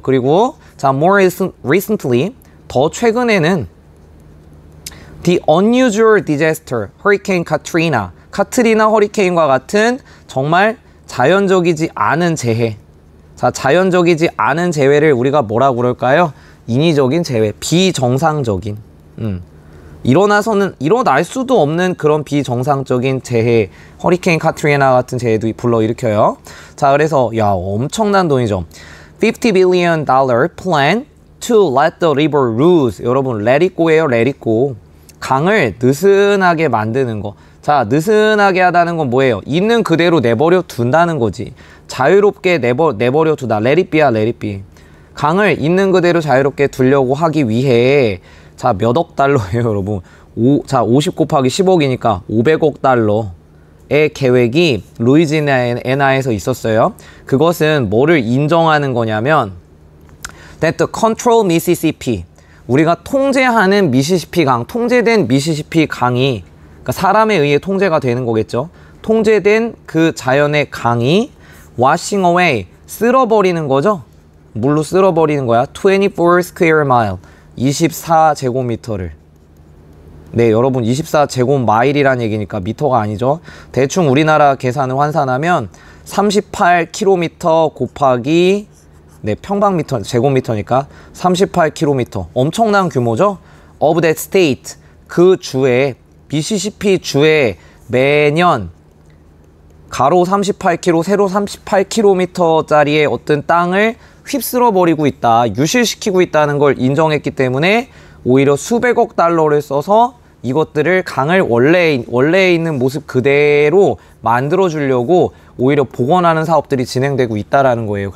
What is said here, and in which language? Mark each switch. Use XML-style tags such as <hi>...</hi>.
<ko>그리고 자,</ko> <en>more recently,</en> <ko>더 최근에는</ko> <en>the unusual disaster,</en> <ko>hurricane Katrina, 카트리나 허리케인과 같은 정말 자연적이지 않은 재해. 자, 자연적이지 않은 재해를 우리가 뭐라고 그럴까요? 인위적인 재해, 비정상적인 일어날 수도 없는 그런 비정상적인 재해, 허리케인 카트리나 같은 재해도 불러일으켜요. 자, 그래서 야, 엄청난 돈이죠.</ko> <en>$50 billion plan to let the river lose.</en> <ko>여러분,</ko> <en>let it go예요. let it go.</en> <ko>강을 느슨하게 만드는 거. 자, 느슨하게 하다는 건 뭐예요? 있는 그대로 내버려 둔다는 거지. 자유롭게 내버려 두다.</ko> <en>let it be</en> <ko>야, let it be. 강을 있는 그대로 자유롭게 두려고 하기 위해, 자, 몇 억 달러예요, 여러분. 50 곱하기 10억이니까 500억 달러의 계획이 루이지애나에서 있었어요. 그것은 뭐를 인정하는 거냐면</ko> <en>that the control Mississippi,</en> <ko>우리가 통제하는 미시시피 강, 통제된 미시시피 강이, 그러니까 사람에 의해 통제가 되는 거겠죠. 통제된 그 자연의 강이</ko> <en>washing away,</en> <ko>쓸어버리는 거죠. 물로 쓸어버리는 거야.</ko> <en>24 square mile,</en> <ko>24제곱미터를. 네, 여러분, 24제곱마일이란 얘기니까 미터가 아니죠. 대충 우리나라 계산을 환산하면 38km 곱하기, 네, 평방미터, 제곱미터니까 38km. 엄청난 규모죠.</ko> <en>of that state,</en> <ko>그 주에, 미시시피 주에 매년 가로 38km, 세로 38km짜리의 어떤 땅을 휩쓸어 버리고 있다, 유실시키고 있다는 걸 인정했기 때문에 오히려 수백억 달러를 써서 이것들을 강을 원래 있는 모습 그대로 만들어 주려고 오히려 복원하는 사업들이 진행되고 있다라는 거예요.</ko>